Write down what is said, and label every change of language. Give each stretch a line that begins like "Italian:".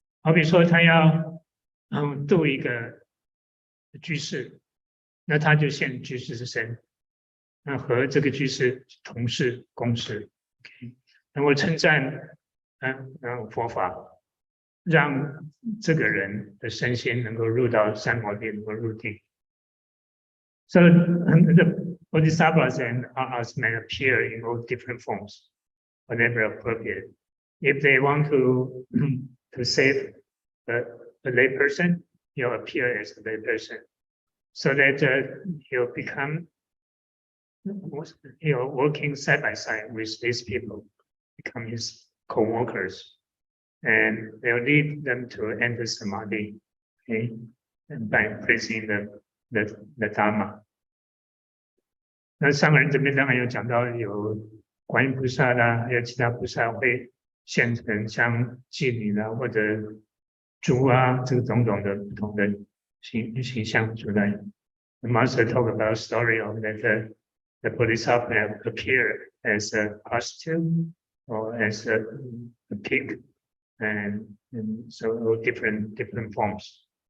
Chinese: 好比说，他要度一个居士，那他就现居士之身，那和这个居士同事共事， okay， 能够称赞佛法，让这个人的身心能够入到三摩地，能够入定。
English: So the Bodhisattvas and Arhats may appear in all different forms, whatever appropriate. If they want to save a lay person, he'll appear as a lay person, so that he'll become working side by side with these people, become his co-workers, and they'll lead them to enter samadhi. Okay? by praising the Dharma。
Chinese: 那上人这边当然有讲到有观音菩萨啦，还有其他菩萨会现成像妓女啦或者猪啊，这个种种的不同的形象出来。
English: The master talk about story of that the bodhisattva appear as a prostitute or as a pig, and so different forms.